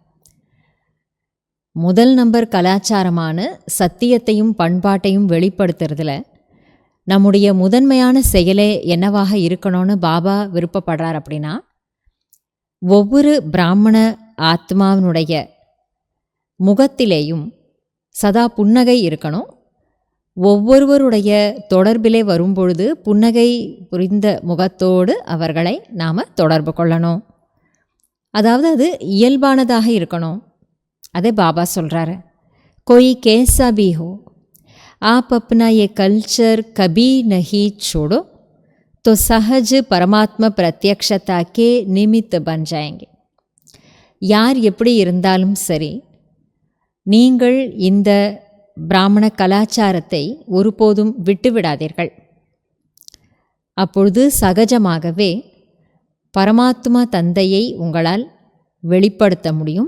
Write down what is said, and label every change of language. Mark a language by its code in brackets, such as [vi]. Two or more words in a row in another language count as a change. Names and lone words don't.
[ta] முதல் நம்பர் கலாச்சாரமான சத்தியத்தையும் பண்பாட்டையும் வெளிப்படுத்துறதுல நம்முடைய முதன்மையான செயலே என்னவாக இருக்கணும்னு பாபா விருப்பப்படுறார் அப்படின்னா, ஒவ்வொரு பிராமண ஆத்மாவினுடைய முகத்திலேயும் சதா புன்னகை இருக்கணும். ஒவ்வொருவருடைய தொடர்பிலே வரும்பொழுது புன்னகை புரிந்த முகத்தோடு அவர்களை நாம் தொடர்பு கொள்ளணும். அதாவது அது இயல்பானதாக இருக்கணும். அதே பாபா சொல்கிறாரு, [hi] कोई कैसा भी हो आप अपना ये कल्चर कभी नहीं छोड़ो तो सहज परमात्मा प्रत्यक्षता के निमित्त बन जाएंगे. [ta] யார் எப்படி இருந்தாலும் சரி, நீங்கள் இந்த பிராமண கலாச்சாரத்தை ஒருபோதும் விட்டுவிடாதீர்கள். அப்பொழுது சகஜமாகவே பரமாத்மா தந்தையை உங்களால் வெளிப்படுத்த முடியும்.